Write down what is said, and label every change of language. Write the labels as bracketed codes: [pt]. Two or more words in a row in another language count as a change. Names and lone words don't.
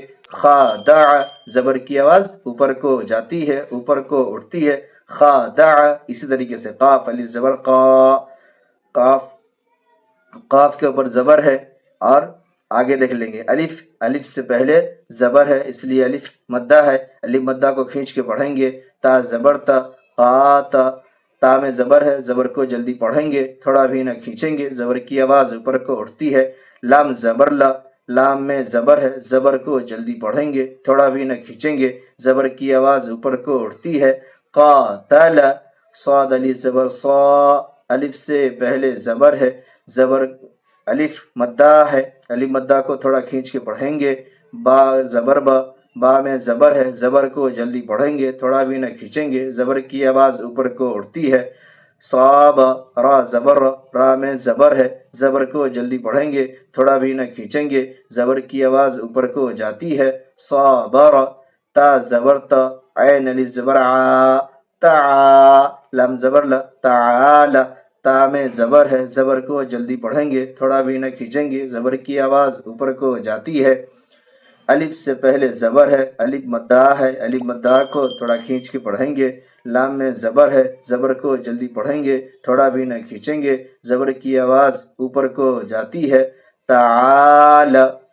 [ur] خادع، زبر کی آواز اوپر کو جاتی ہے، اوپر کو اٹھتی ہے، خادع۔ اسی طریقے سے قاف الف زبر قا، قاف، قاف کے اوپر زبر ہے اور آگے دیکھ لیں گے الف، الف سے پہلے زبر ہے اس لیے الف مدہ ہے، الف مدہ کو کھینچ کے پڑھیں گے۔ تا زبر تا، قات، تا میں زبر ہے، زبر کو جلدی پڑھیں گے، تھوڑا بھی نہ کھینچیں گے، زبر کی آواز اوپر کو اٹھتی ہے۔ لام زبر لا، لام میں زبر ہے، زبر کو جلدی پڑھیں گے، تھوڑا بھی نہ کھینچیں گے، زبر کی آواز اوپر کو اٹھتی ہے۔ قاتل، صاد الف زبر صا، الف سے پہلے زبر ہے، زبر الف مدہ ہے، الف مدہ کو تھوڑا کھینچ کے پڑھیں گے۔ با زبر با، با میں زبر ہے، زبر کو جلدی پڑھیں گے، تھوڑا بھی نہ کھینچیں گے، زبر کی آواز اوپر کو اٹھتی ہے۔ صاب، را زبر را، را میں زبر ہے، زبر کو جلدی پڑھیں گے، تھوڑا بھی نہ کھینچیں گے، زبر کی آواز اوپر کو جاتی ہے۔ صابر، تا زبر تا، عین الف زبر عا، تعا۔ لام زبر لا، تعال، تا میں زبر ہے، زبر کو جلدی پڑھیں گے، تھوڑا بھی نہ کھینچیں گے، زبر کی آواز اوپر کو جاتی ہے۔ الف سے پہلے زبر ہے، الف مدہ ہے، الف مدہ کو تھوڑا کھینچ کے پڑھیں گے۔ لام میں زبر ہے، زبر کو جلدی پڑھیں گے، تھوڑا بھی نہ کھینچیں گے، زبر کی آواز اوپر کو جاتی ہے۔